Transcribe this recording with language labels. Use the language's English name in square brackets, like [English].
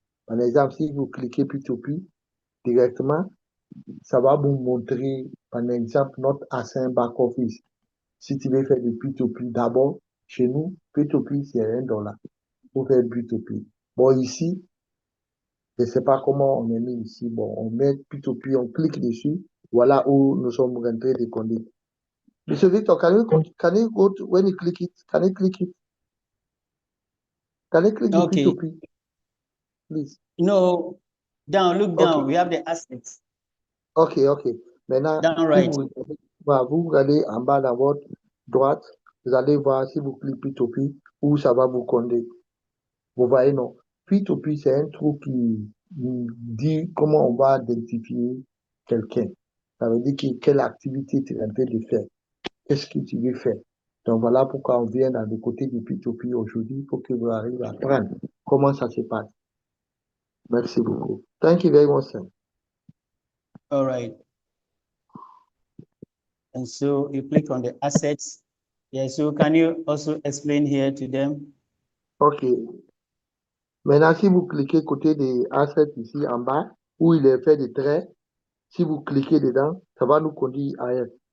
[French] Par exemple, si vous cliquez P2P directement, ça va vous montrer, par exemple, notre assin back-office. Si tu veux faire du P2P, d'abord, chez nous, P2P, c'est $1 pour faire P2P. Bon, ici, je ne sais pas comment on est mis ici. Bon, on met P2P, on clique dessus. Voilà où nous sommes rentrés des conduits. [English] Monsieur Victor, can you go to, when you click it, can you click it? Can you click the Okay. P2P, please? No, look down. Okay. We have the assets. [French] Ok. Maintenant, [English] Down [French] si [English] right. [French] vous regardez en bas dans votre droite, vous allez voir si vous cliquez P2P, où ça va vous conduire. Vous voyez, non? P2P, c'est un truc qui dit comment on va identifier quelqu'un. Ça veut dire quelle activité tu es en train de faire. Qu'est-ce que tu veux faire? Donc voilà pourquoi on vient dans le côté du P2P aujourd'hui pour que vous arriviez à apprendre comment ça se passe. Merci beaucoup. [English] Thank you very much, sir. All right. And so you click on the assets. Yeah, so can you also explain here to them? OK. [French] Maintenant, si vous cliquez côté des assets ici en bas, où il est fait des traits, Si vous cliquez dedans, ça va nous conduire ailleurs.